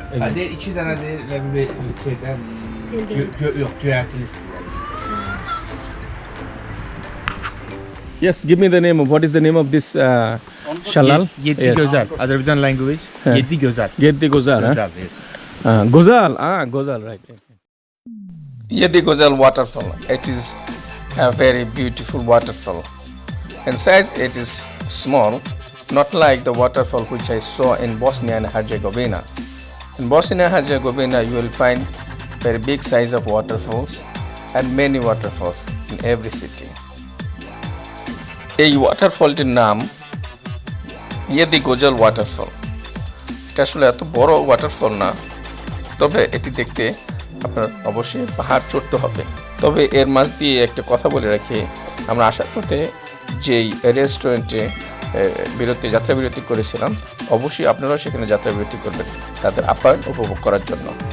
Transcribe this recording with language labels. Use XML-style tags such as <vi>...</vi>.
<az>Hadi 2 dənə də bir şeydən yox, göyərtili istəyirəm.</az> <en>Yes, give me the name. What is the name of this Shelale?</en> <az>Yeddi</az> <en>Yes. Gozel. Azerbaijan language. Huh.</en> <az>Yeddi Gozel. Yeddi Gozel, huh?</az> <en>Gozel, yes.</en> <az>Gozel, Gozel, right.</az> <en>Yeddi Gozel waterfall. It is a very beautiful waterfall. In size, it is small, not like the waterfall which I saw in Bosnia and Herzegovina. In Bosnia and Herzegovina, you will find very big size of waterfalls and many waterfalls in every city.</en> <bn>এই ওয়াটারফলটির নাম ইয়েদি গোজল waterfall. এটা আসলে এত বড় waterfall না, তবে এটি দেখতে আপনার অবশ্যই পাহাড় চড়তে হবে। তবে এর মাঝ দিয়ে একটা কথা বলে রাখি, আমরা আসার পথে যেই রেস্টুরেন্টে যাত্রা বিরতি করেছিলাম, অবশ্যই আপনারাও সেখানে যাত্রা বিরতি করবেন তাদের আপ্যায়ন উপভোগ করার জন্য।</bn>